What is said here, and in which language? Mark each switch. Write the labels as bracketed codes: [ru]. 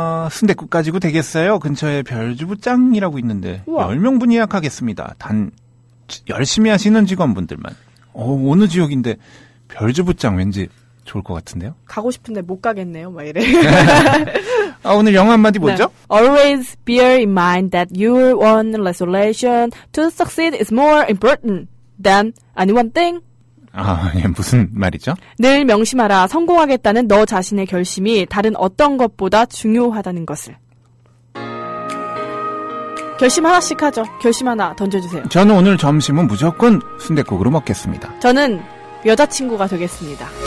[ko] 순댓국 가지고 되겠어요? 근처에 별주부장이라고 있는데 우와. 10명분 예약하겠습니다. 단 열심히 하시는 직원분들만. 어느 지역인데 별주부장 왠지 좋을 것 같은데요? 가고 싶은데 못 가겠네요. 막 이래. 오늘 영어 한마디 뭐죠? 네. [en] Always bear in mind that your own resolution to succeed is more important than any one thing. [ko] 예, 무슨 말이죠? 늘 명심하라. 성공하겠다는 너 자신의 결심이 다른 어떤 것보다 중요하다는 것을. 결심 하나씩 하죠. 결심 하나 던져주세요. 저는 오늘 점심은 무조건 순댓국으로 먹겠습니다. 저는 여자친구가 되겠습니다.